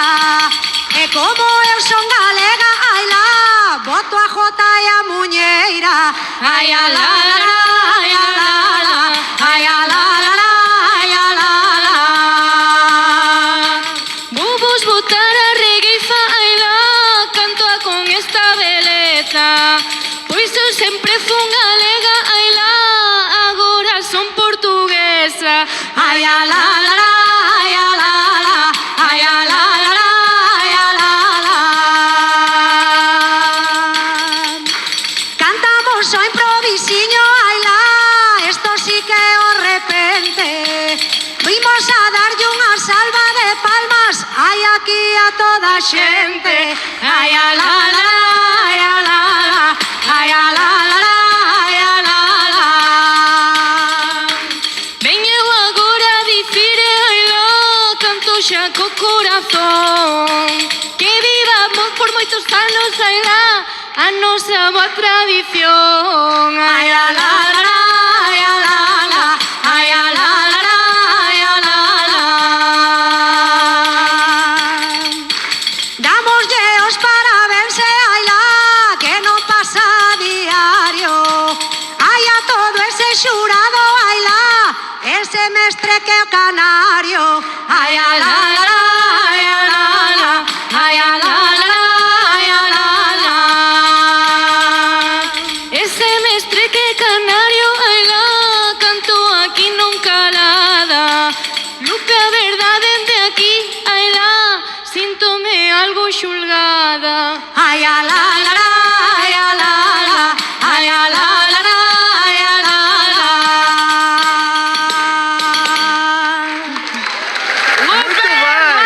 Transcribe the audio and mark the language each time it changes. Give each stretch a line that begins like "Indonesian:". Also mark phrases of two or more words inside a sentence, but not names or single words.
Galician: E como eu son galega, ai lá, boto a jota e a muñeira. Ai a la la la, ai a la la, ai a la la la, ai a la la. Vou vos botar a regueifa, ai lá, cantoa con esta beleza. Pois eu sempre fun galega, ai lá, agora son portuguesa. Ai a la la la, ai a la la, ai a la la la, ai a la la. Cantamos o improvisiño, ai la, esto sí que é o repente. Vimos a darlle unha salva de palmas, ai aquí a toda a xente. Ai a la la la, ai a la la, ai a la la la, ai a la la. Veño agora a dicir ai la, canto xa co corazón, que vivamos por moitos anos, ai la, a nosa boa tradición. Ai a la la la, ai a la la, ai a la la la, ai a la la. Damoslle os parabéns e ai la, que non pasa a diario. Ai a todo ese xurado, ai la, ese mestre que é o canario. Ai a la la la, ai a la la, ai a la la la, ai a la la. Ese mestre que é canario, ai la, canto aquí non calada. Lupe, a verdade de aquí, ai la, síntome algo xulgada. Ai a la la la, ai a la la, ai a la la la, ai a la la.
Portuguese: Muito bem!